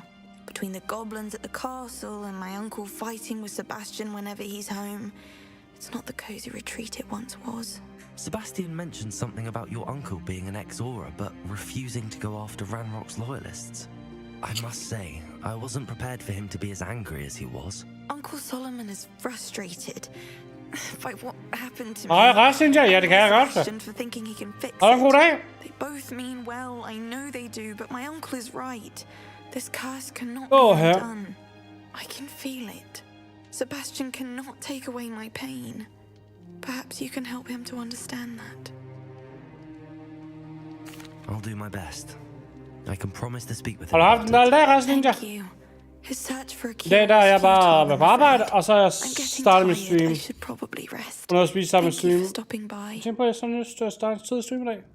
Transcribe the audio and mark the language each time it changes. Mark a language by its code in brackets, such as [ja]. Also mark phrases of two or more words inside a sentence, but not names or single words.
[en] Between the goblins at the castle and my uncle fighting with Sebastian whenever he's home, it's not the cozy retreat it once was. Sebastian mentioned something about your uncle being an ex-Auror, but refusing to go after Ranrock's loyalists. I must say, I wasn't prepared for him to be as angry as he was. Uncle Solomon is frustrated by what happened to me. [da] Nej, resten ja, det kan jeg godt. [en] Sebastian for thinking he can fix [da] Ha' en god dag. [en] They both mean well, I know they do, but my uncle is right. This curse cannot Oh, be her. undone. I can feel it. Sebastian cannot take away my pain. Perhaps you can help him to understand that. I'll do my best. I can promise to speak with [da] Har [en] him [da] du haft en [en] about [da] dejlig [en] it. [da] dag, resten ninja? [en] Thank you. His search for a [da] I dag der er jeg bare ved på arbejde, og så er jeg startet min stream. [en] I should probably rest. [da] Og når jeg spiser sammen med [en] Thank you [da] stream. [en] for stopping by. [da] Jeg tænker på, at jeg sådan lyst til at starte en tid stream i dag.